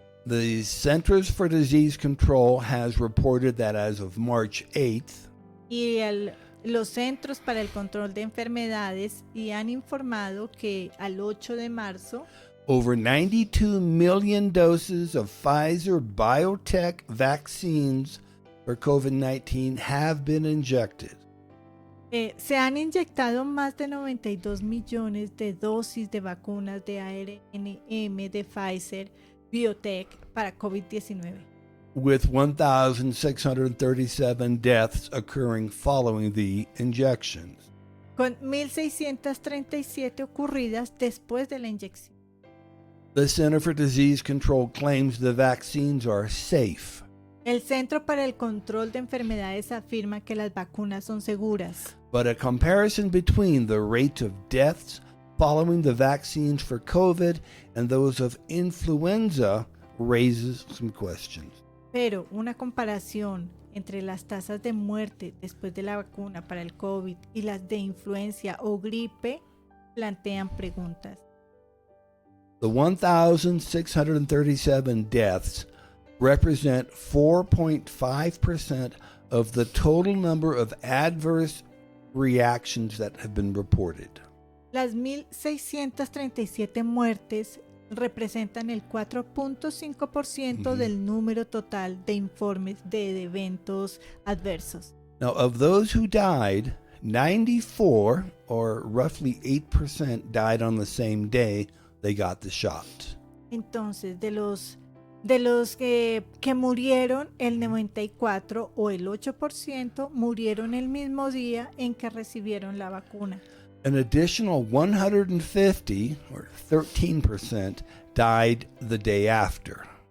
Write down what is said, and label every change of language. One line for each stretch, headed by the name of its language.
English: The Centers for Disease Control has reported that as of March 8th,
Spanish: Y los Centros para el Control de Enfermedades y han informado que al 8 de marzo,
English: over 92 million doses of Pfizer BioNTech vaccines for COVID-19 have been injected.
Spanish: se han inyectado más de 92 millones de dosis de vacunas de ARNM de Pfizer BioNTech para COVID-19.
English: With 1,637 deaths occurring following the injections.
Spanish: Con 1.637 ocurridas después de la inyección.
English: The Center for Disease Control claims the vaccines are safe.
Spanish: El Centro para el Control de Enfermedades afirma que las vacunas son seguras.
English: But a comparison between the rate of deaths following the vaccines for COVID and those of influenza raises some questions.
Spanish: Pero una comparación entre las tasas de muerte después de la vacuna para el COVID y las de influenza o gripe plantean preguntas.
English: The 1,637 deaths represent 4.5% of the total number of adverse reactions that have been reported.
Spanish: Las 1.637 muertes representan el 4.5% del número total de informes de eventos adversos.
English: Now, of those who died, 94, or roughly 8%, died on the same day they got the shot.
Spanish: Entonces, de los que murieron, el 94 o el 8% murieron el mismo día en que recibieron la vacuna.
English: An additional 150, or 13%, died the day after.